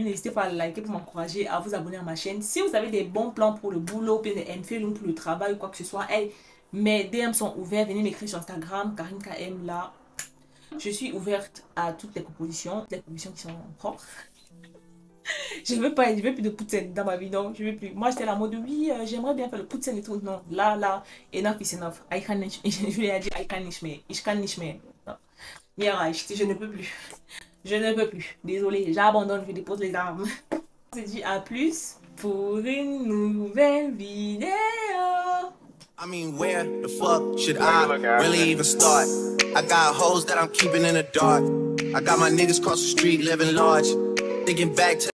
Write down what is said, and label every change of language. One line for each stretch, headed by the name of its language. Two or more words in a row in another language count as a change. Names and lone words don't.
French: N'hésitez pas à liker pour m'encourager, à vous abonner à ma chaîne. Si vous avez des bons plans pour le boulot, des MFL ou pour le travail ou quoi que ce soit, hey, mes DM sont ouverts. Venez m'écrire sur Instagram, Karine KM là. Je suis ouverte à toutes les propositions qui sont propres. Je veux plus de poutine dans ma vie, non, je veux plus. Moi, j'étais la mode, oui, j'aimerais bien faire le poutine et tout. Non, là,
English: enough is enough. I can nicht,
French: je lui ai dit,
English: I can
German: nicht mehr. Ich kann nicht mehr.
French: Non. Mira, je ne peux plus. Je ne peux plus. Désolée, j'abandonne, je dépose les armes. On se dit à plus pour une nouvelle vidéo.
English: I mean, where the fuck should I really even start? I got hoes that I'm keeping in the dark. I got my niggas across the street living large. Thinking back to